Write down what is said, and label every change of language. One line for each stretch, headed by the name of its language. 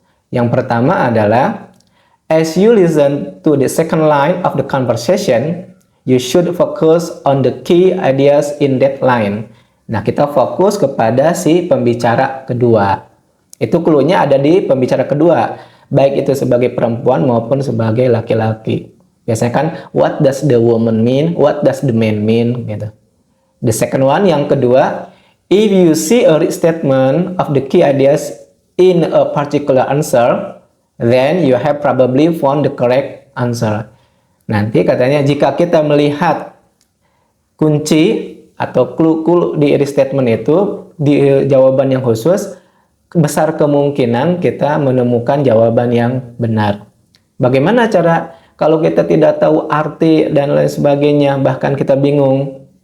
Indonesian: Yang pertama adalah,
English: as you listen to the second line of the conversation, you should focus on the key ideas in that line.
Indonesian: Nah, kita fokus kepada si pembicara kedua. Itu clue-nya ada di pembicara kedua, baik itu sebagai perempuan maupun sebagai laki-laki. Biasanya kan,
English: what does the woman mean? What does the man mean?
Indonesian: Gitu.
English: The second one,
Indonesian: yang kedua,
English: if you see a restatement of the key ideas in a particular answer, then you have probably found the correct answer.
Indonesian: Nanti katanya jika kita melihat kunci atau clue di restatement itu di jawaban yang khusus, besar kemungkinan kita menemukan jawaban yang benar. Bagaimana cara kalau kita tidak tahu arti dan lain sebagainya, bahkan kita bingung?